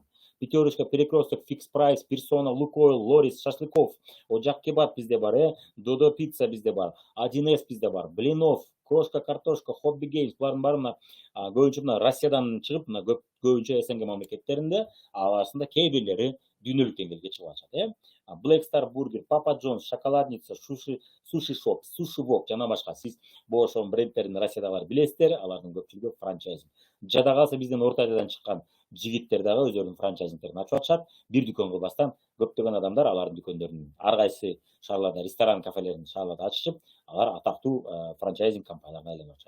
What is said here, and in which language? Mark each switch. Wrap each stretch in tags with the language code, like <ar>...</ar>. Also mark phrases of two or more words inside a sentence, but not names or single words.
<ky>Пятерочка, Перекресток, Fix Price, Persona, Lukoil, Loris, Шашлыков, Ocak Kebab бизде бар, Dodo Pizza бизде бар, 1С бизде бар, Блинов, Крошка, Картошка, Hobby Games, булардын баары мына көбүнчө мына Россиядан чыгып, мына көбүнчө СНГ мамлекеттеринде, арасында кээ бирлери дүйнөлүк деңгээлге чыгып атышат. Black Star Burger, Papa John's, Шоколадница, Sushi Shop, Sushi Wok жана башка. Сиз бул ошол брендтердин Россиядагылар билесиздер, алардын көпчүлүгү франчайзинг. Жада калса бизден Орто Азиядан чыккан жигиттер дагы өздөрүнүн франчайзингтерин ачып атышат. Бир дүкөн кылбастан көптөгөн адамдар алардын дүкөндөрүн ар кайсы шаарларда, ресторан, кафелерин шаарларда ачышып, алар атактуу франчайзинг компанияларына айланып атышат.</ky>